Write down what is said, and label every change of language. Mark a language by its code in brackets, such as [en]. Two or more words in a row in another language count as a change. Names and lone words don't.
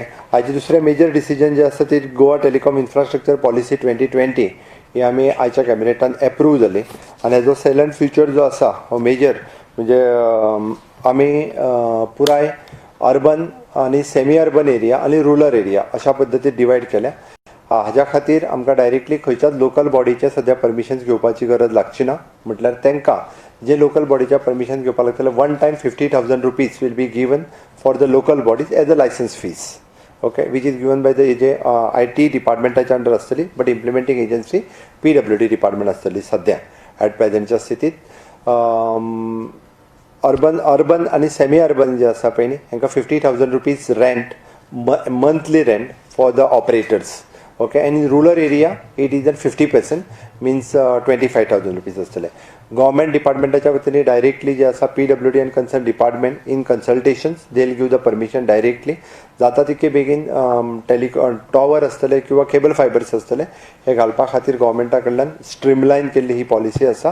[kok] हाचे दुसरें [en] major decision [kok] जे आसा ती गोवा टेलिकॉम इन्फ्रास्ट्रक्चर पॉलिसी 2020 ही आमी आयच्या कॅबिनेटान एप्रूव जाली आनी हेजो [en] salient feature [kok] जो आसा हो मेजर म्हणजे आमी पुराय अर्बन आनी [en] semi urban area [kok] आनी [en] rural area [kok] अशा पद्दतीन डिवायड केल्या. हाज्या खातीर आमकां डायरेक्टली खंयच्याच [en] local bodyche [kok] सद्या परमिशन्स घेवपाची गरज लागची ना. म्हटल्यार तांकां जे [en] local bodychya permission [kok] घेवपाक लागतले [en] 1 time 50,000 rupees will be given for the local bodies as a licence fees okay which is given by the जे IT departmentachya under आसतली but implementing agency PWD department [kok] आसतली सद्या [en] at presentchya स्थितीत. urban ani semi urban [kok] जे आसा पळय न्ही हांकां [en] 50,000 rupees rent monthly rent for the operators okay, and in rural area it is at 50%, means 25,000 rupees आसतले. government departmentachya vatine directly [kok] जे आसा [en] PWD and concern department in consultations they will give the permission directly. [kok] जाता तितके बेगीन टॉवर आसतले किंवा [en] cable fibres [kok] आसतले हे घालपा खातीर गव्हर्मेंटा कडल्यान स्ट्रीमलायन केल्ली ही पॉलिसी आसा.